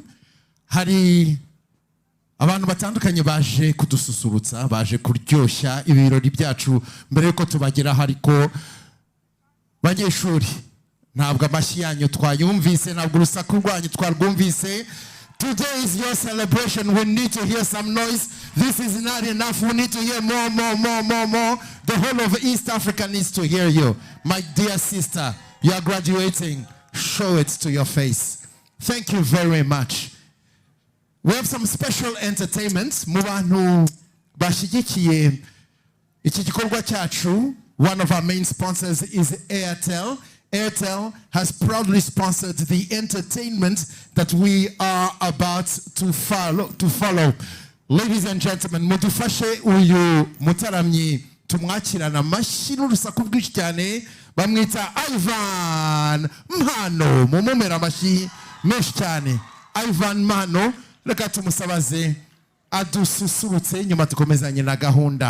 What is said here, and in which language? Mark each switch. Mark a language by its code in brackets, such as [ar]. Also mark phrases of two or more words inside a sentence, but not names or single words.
[rw] Hari abantu batandukanye baje kudususurutsa, baje kuryoshya ibirori byacu mbere yuko tubageraho, ariko banyeshuri ntabwo amashyi yanyu twayumvise, ntabwo urusaku rwanyu twarwumvise. [en] Today is your celebration. We need to hear some noise. This is not enough. We need to hear more. The whole of East Africa needs to hear you. My dear sister, you are graduating. Show it to your face. Thank you very much. We have some special entertainments. [rw] Mu bantu bashigikiye iki gikorwa cyacu, [en] one of our main sponsors is Airtel. Airtel has proudly sponsored the entertainment that we are about to follow. Ladies and gentlemen, [rw] mudufashe uyu mutaramyi tumwakirana amashyi n'urusaku bwinshi cyane, bamwita Ivan Mpano. Mumumera amashyi menshi cyane. Ivan Mpano, reka tumusabaze adususurutse nyuma tukomezanye na gahunda.